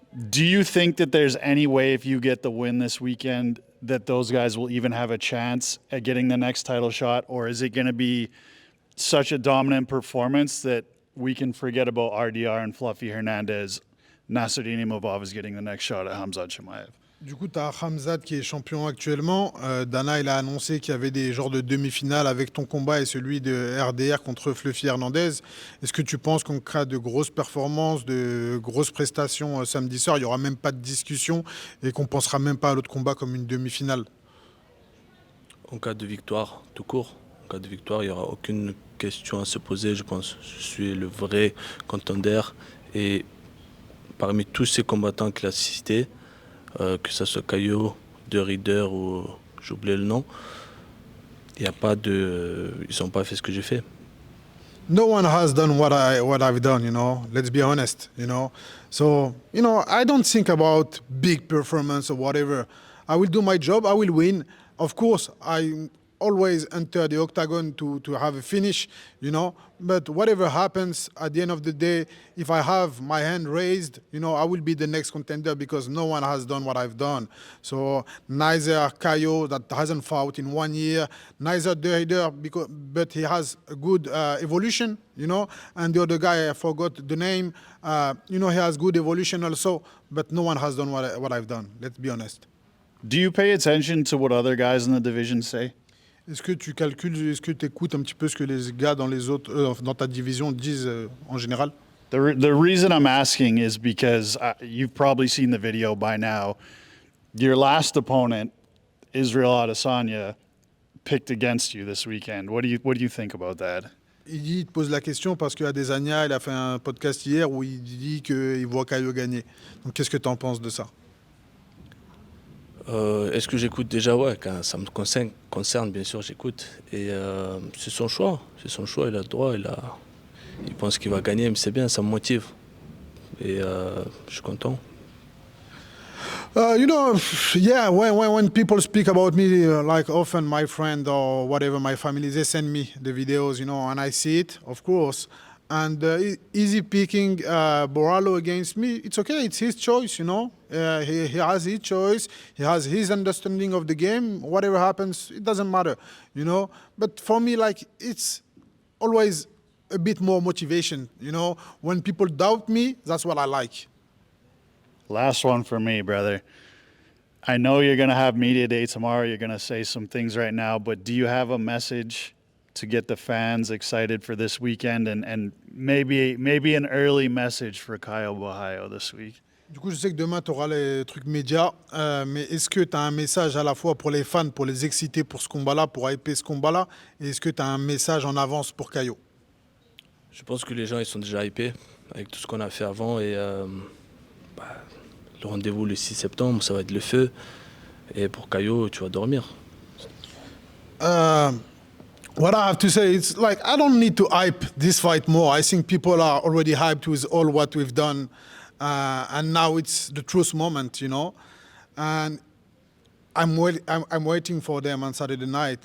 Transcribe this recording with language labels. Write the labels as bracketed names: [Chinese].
[English] Do you think that there's any way, if you get the win this weekend, that those guys will even have a chance at getting the next title shot? Or is it going to be such a dominant performance that we can forget about RDR and Fluffy Hernandez? Nassourdine Imavov is getting the next shot at Khamzat Chimaev. [French] Du coup, tu as Khamzat qui est champion actuellement. Dana, il a annoncé qu'il y avait des genres de demi-finales avec ton combat et celui de RDR contre Fluffy Hernandez. Est-ce que tu penses qu'on crée de grosses performances, de grosses prestations samedi soir? Il n'y aura même pas de discussion et qu'on ne pensera même pas à l'autre combat comme une demi-finale? En cas de victoire, tout court, en cas de victoire, il n'y aura aucune question à se poser, je pense. Je suis le vrai contender et parmi tous ces combattants qu'il a cités, que ce soit Caio, De Rider ou j'ai oublié le nom, il y a pas de, ils n'ont pas fait ce que j'ai fait. [English] No one has done what I've done, you know. Let's be honest, you know. So, you know, I don't think about big performance or whatever. I will do my job. I will win. Of course, I always enter the octagon to have a finish, you know. But whatever happens, at the end of the day, if I have my hand raised, you know, I will be the next contender because no one has done what I've done. So neither Caio, that hasn't fought in 1 year, neither Derrider, but he has a good evolution, you know. And the other guy, I forgot the name, you know, he has good evolution also, but no one has done what I've done, let's be honest. Do you pay attention to what other guys in the division say? [French] Est-ce que tu calcules, est-ce que tu écoutes un petit peu ce que les gars dans les autres, dans ta division disent en général? [English] The reason I'm asking is because you've probably seen the video by now. Your last opponent, Israel Adesanya, picked against you this weekend. What do you think about that? [French] Il te pose la question parce qu'Adesanya, il a fait un podcast hier où il dit qu'il voit Caio gagner. Donc qu'est-ce que tu en penses de ça? Est-ce que j'écoute déjà? Ouais, quand ça me concerne, bien sûr, j'écoute. Et c'est son choix, il a le droit, il pense qu'il va gagner, mais c'est bien, ça me motive. Et je suis content. [English] You know, yeah, when people speak about me, like often my friend or whatever, my family, they send me the videos, you know, and I see it, of course. And easy picking Borralho against me, it's okay, it's his choice, you know. He has his choice, he has his understanding of the game. Whatever happens, it doesn't matter, you know. But for me, like, it's always a bit more motivation, you know. When people doubt me, that's what I like. Last one for me, brother. I know you're going to have media day tomorrow. You're going to say some things right now, but do you have a message to get the fans excited for this weekend and maybe an early message for Caio Borralho this week? [French] Du coup, je sais que demain, tu auras les trucs médias, mais est-ce que tu as un message à la fois pour les fans, pour les exciter pour ce combat-là, pour hyper ce combat-là, et est-ce que tu as un message en avance pour Caio? Je pense que les gens ils sont déjà hypés avec tout ce qu'on a fait avant et Le rendez-vous le 6 septembre, ça va être le feu. Et pour Caio, tu vas dormir. [English] What I have to say is, like, I don't need to hype this fight more. I think people are already hyped with all what we've done, and now it's the truth moment, you know. And I'm waiting for them on Saturday night.